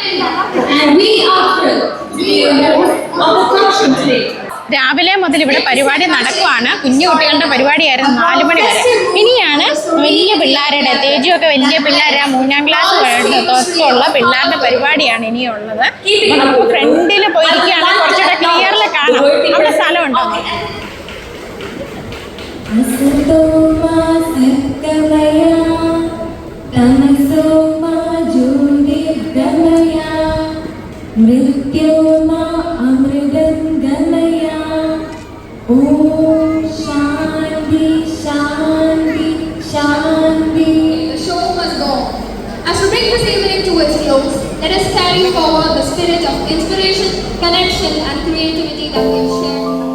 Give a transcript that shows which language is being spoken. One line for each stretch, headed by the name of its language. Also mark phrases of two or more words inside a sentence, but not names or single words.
Malayalam: രാവിലെ മുതൽ ഇവിടെ പരിപാടി നടക്കുവാണ്. കുഞ്ഞു കുട്ടികളുടെ പരിപാടിയായിരുന്നു 4 മണി വരെ. ഇനിയാണ് വലിയ പിള്ളേരുടെ, തേജുവൊക്കെ വലിയ പിള്ളേരാ, 3ാം ക്ലാസ് തൊട്ടുള്ള പിള്ളേരുടെ പരിപാടിയാണ് ഇനിയുള്ളത്. അപ്പോൾ നമുക്ക് ഫ്രണ്ടിൽ പോയിരിക്കുകയാണ്. കുറച്ചുകൂടെ ക്ലിയറിൽ കാണാം. അവിടെ സ്ഥലമുണ്ടോ?
Sanskrit: असतोमा सत्कमया तमसोमा ज्योतिर्गमया मृत्योर्मा अमृतंगमया ओम शांति शांति शांति.
English: The show must go on. As we bring this evening to its close, let us carry forward the spirit of inspiration, connection and creativity that we have shared.